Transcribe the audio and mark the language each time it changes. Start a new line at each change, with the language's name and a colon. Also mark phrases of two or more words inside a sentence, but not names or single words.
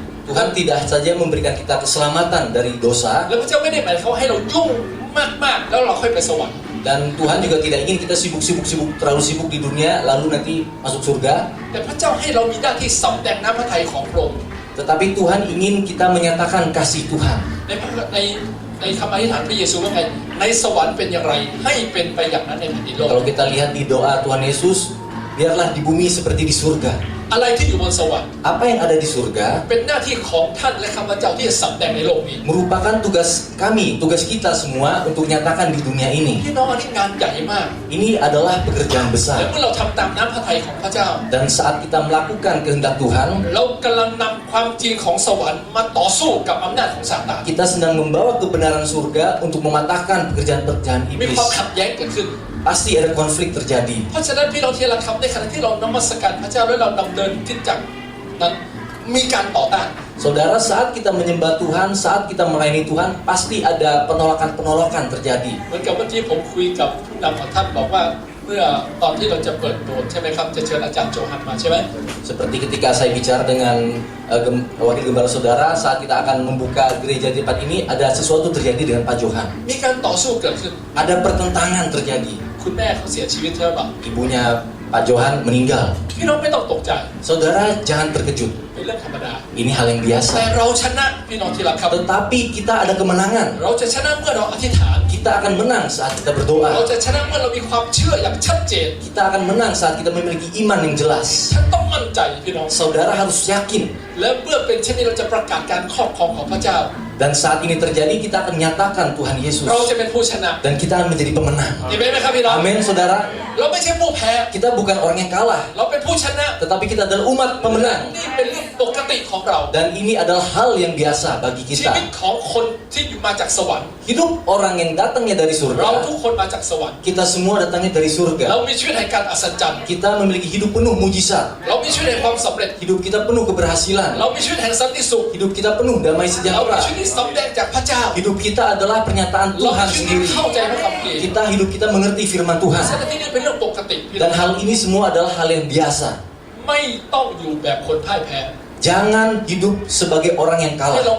Indonesian: Tuhan tidak saja memberikan kita keselamatan dari dosa,
Thai: แล้วพระเจ้าไม่ได้หมายความให้เรายุ่งมากๆแล้วเราค่อยไปสวรรค์
Indonesian: dan Tuhan juga tidak ingin kita terlalu sibuk di dunia lalu nanti masuk surga.
Thai: แต่พระเจ้าให้เรามีหน้าที่สำแดงน้ำพระทัยของพระองค์
Indonesian: Tetapi Tuhan ingin kita menyatakan kasih Tuhan.
Thai: ในคำอธิษฐานพระเยซูว่าไงในสวรรค์เป็นอย่างไรให้เป็นไปอย่างนั้นในแผ่นดินโลก
Indonesian: Kalau kita lihat di doa Tuhan Yesus, biarlah di bumi seperti di surga.
Thai: อะไรที่อยู่บนสวรรค์
Indonesian: Apa yang ada di surga
Thai: เป็นหน้าที่ของท่านและข้าพเจ้าที่จะสำแดงในโลกนี้
Indonesian: merupakan tugas kami, tugas kita semua untuk nyatakan di dunia ini.
Thai: พี่น้องอันนี้งานใหญ่มาก
Indonesian: Ini adalah pekerjaan
Thai: และ
Indonesian: besar.
Thai: เมื่อเราทำตามน้ำพระทัยของพระเจ้า
Indonesian: Dan saat kita melakukan kehendak Tuhan,
Thai: เรากำลังนำความจริงของสวรรค์มาต่อสู้กับอำนาจของซาตาน
Indonesian: kita sedang membawa kebenaran surga untuk mematahkan pekerjaan-pekerjaan
Thai: มี
Indonesian: iblis.
Thai: ความขัดแย้งเกิดขึ้น
Indonesian: Pasti ada konflik terjadi.
Thai: เพราะฉะนั้นพี่น้องที่รักครับในขณะที่เรานมัสการพระเจ้าและเราดำเนินคริสตจักรนั้นมีการต่อต้าน
Indonesian: Saudara, saat kita menyembah Tuhan, saat kita melayani Tuhan, pasti ada penolakan-penolakan terjadi.
Thai: เหมือนกับเมื่อกี้ผมคุยกับผู้นำของท่านบอกว่าเมื่อตอนที่เราจะเปิดโบสถ์ใช่ไหมครับจะเชิญอาจารย์โจฮันมาใช่ไหม
Indonesian: Seperti ketika saya bicara dengan wakil gembala saudara saat kita akan membuka gereja di tempat ini, ada sesuatu terjadi dengan Pak Johan.
Thai: มีการต่อสู้เกิดขึ้น
Indonesian: Ada pertentangan terjadi.
Thai: คุณแม่เขาเสียชีวิตใช่ไหม
Indonesian: Ibunya Pak Johan meninggal.
Thai: พี่น้องไม่ต้องตกใจ
Indonesian: Saudara jangan terkejut.
Thai: เป็นเรื่องธรรมดา
Indonesian: Ini hal yang
Thai: แต่
Indonesian: biasa.
Thai: เราชนะพี่น้องที่รักครับ
Indonesian: Tetapi kita ada kemenangan.
Thai: เราจะชนะเมื่อเราอธิษฐาน
Indonesian: Kita akan menang saat kita
Thai: เรา
Indonesian: berdoa.
Thai: จะชนะเมื่อเรามีความเชื่ออย่างชัดเจน
Indonesian: Kita akan menang saat kita memiliki iman yang jelas.
Thai: ฉันต้องมั่นใจพี่น้อง
Indonesian: Saudara harus yakin.
Thai: และเมื่อเป็นเช่นนี้เราจะประกาศการครอบครองของพระเจ้า
Indonesian: Dan saat ini terjadi, kita akan nyatakan Tuhan Yesus.
Thai: เราจะเป็นผู้ชนะ
Indonesian: Dan kita akan menjadi pemenang.
Thai: เห็นไหมครับพี่น้อง
Indonesian: Amin, saudara.
Thai: เราไม่ใช่ผู้แพ้
Indonesian: Kita bukan orang yang kalah,
Thai: เราเป็นผู้ชนะ
Indonesian: tetapi kita adalah umat pemenang.
Thai: นี่เป็นเรื่องปกติของเรา
Indonesian: Dan ini adalah hal yang biasa bagi
Thai: ชี
Indonesian: kita.
Thai: วิตของคนที่อยู่มาจากสวรรค์
Indonesian: Hidup orang yang datangnya dari
Thai: เรา
Indonesian: surga,
Thai: ทุกคนมาจากสวรรค์
Indonesian: kita semua datangnya dari
Thai: เรา
Indonesian: surga.
Thai: มีชีวิตแห่งการอัศจรรย์
Indonesian: Kita memiliki hidup penuh mujizat.
Thai: เรามีชีวิตแห่งความสำเร็จ
Indonesian: Hidup kita penuh keberhasilan.
Thai: เรามีชีวิตแห่งสันติสุข
Indonesian: Hidup kita penuh damai
Thai: เรามี
Indonesian: sejahtera.
Thai: ชีวิตที่สำแดงจากพระเจ้า
Indonesian: Hidup kita adalah pernyataan
Thai: เรามี
Indonesian: Tuhan
Thai: ชีวิตที่
Indonesian: sendiri.
Thai: เข้าใจพระคัมภีร์
Indonesian: Kita hidup kita mengerti firman
Thai: ฉะ
Indonesian: Tuhan.
Thai: นั้นที่นี่เป็นเรื่องปกติพี่น้อ
Indonesian: Dan
Thai: ง
Indonesian: hal ini semua adalah hal yang biasa.
Thai: ไม่ต้องอยู่แบบคนพ่ายแพ้
Indonesian: Jangan hidup sebagai orang yang
Thai: ให้เรา